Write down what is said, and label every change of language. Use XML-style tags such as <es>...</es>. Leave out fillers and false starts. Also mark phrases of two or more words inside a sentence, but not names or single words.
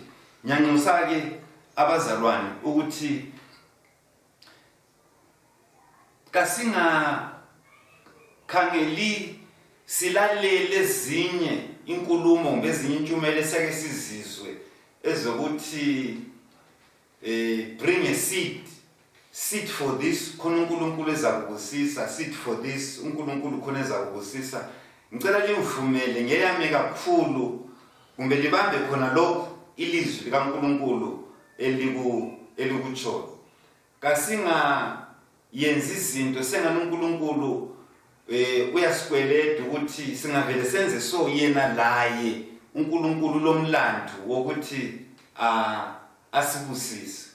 <nd>Ngiyanxusa-ke abazalwane ukuthi kasingakhangeli silalele ezinye inkulumo ngezinye intshumayelo esake sizizwe ezokuthi</nd> <en>bring a seed for this,</en> <nd>khona uNkulunkulu ezakubusisa,</nd> <en>seed for this,</en> <nd>uNkulunkulu khona ezakubusisa. Ngicela livumele ngeyame kakhulu kumbe libambe khona lokho ilizwi likaNkulunkulu elikutsho. Kasingayenzi izinto sengani uNkulunkulu uyasikweleda ukuthi singavele senze so yena laye uNkulunkulu lomlando wokuthi asibusise.</nd>